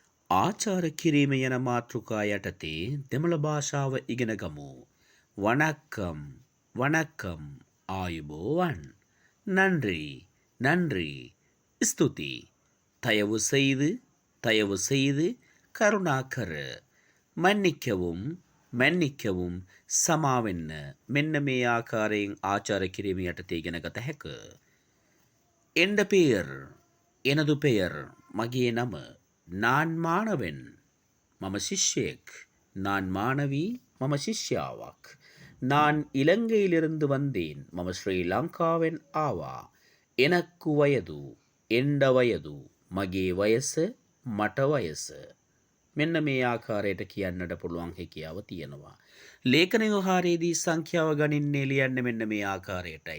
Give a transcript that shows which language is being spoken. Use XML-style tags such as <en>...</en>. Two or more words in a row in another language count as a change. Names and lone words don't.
<si>ආචාර කිරීම යන මාතෘකා යටතේ දෙමළ භාෂාව ඉගෙන ගමු.</si> <ta>வணக்கம் வணக்கம் ආයුබෝවන්. நன்றி நன்றி ස්තුති. தயவு செய்து தயவு செய்து කරුණාකර மன்னிக்கவும் மன்னிக்கவும் සමාවෙන්න.</ta> <si>මෙන්න මේ ආකාරයෙන් ආචාර කිරීම යටතේ ඉගෙන ගත හැක.</si> <ta>என்ற பெயர் எனது பெயர்</ta> <si>මගේ නම</si> <ta>நான் மாணவன்</ta> <si>මම ශිෂ්‍යයෙක්.</si> <ta>நான் மாணவி</ta> <si>මම ශිෂ්‍යාවක්.</si> <ta>நான் இலங்கையிலிருந்து வந்தேன்</ta> <si>මම ශ්‍රී ලංකාවෙන් ආවා.</si> <ta>எனக்கு வயது என்ன வயது</ta> <si>මගේ වයස මට වයස. මෙන්න මේ ආකාරයට කියන්නට පුළුවන් හැකියාව තියෙනවා. ලේඛන ව්‍යවහාරයේදී සංඛ්‍යාව ගණින්නේ ලියන්නේ මෙන්න මේ ආකාරයටයි.</si>